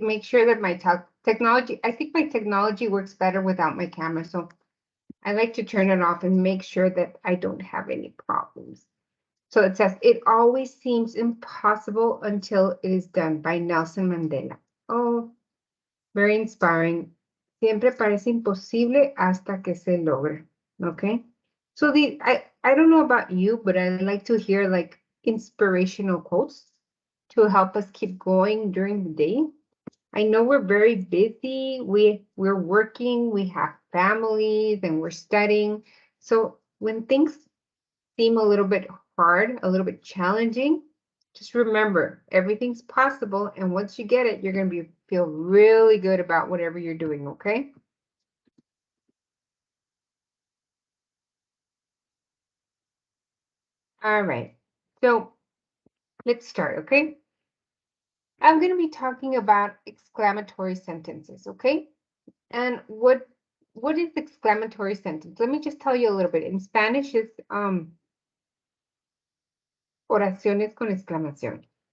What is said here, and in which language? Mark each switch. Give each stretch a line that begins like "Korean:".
English: Make sure that my technology, I think my technology works better without my camera. So I like to turn it off and make sure that I don't have any problems. So it says, it always seems impossible until it is done, by Nelson Mandela. Oh, very inspiring.
Spanish: Siempre parece imposible hasta que se logre.
English: Okay. So I don't know about you, but I like to hear like inspirational quotes to help us keep going during the day. I know we're very busy. We're working, we have families, and we're studying. So when things seem a little bit hard, a little bit challenging, just remember everything's possible. And once you get it, you're going to feel really good about whatever you're doing. Okay. All right. So let's start. Okay. I'm going to be talking about exclamatory sentences. Okay. And what is exclamatory sentence? Let me just tell you a little bit. In Spanish, it's
Spanish: oraciones con exclamación.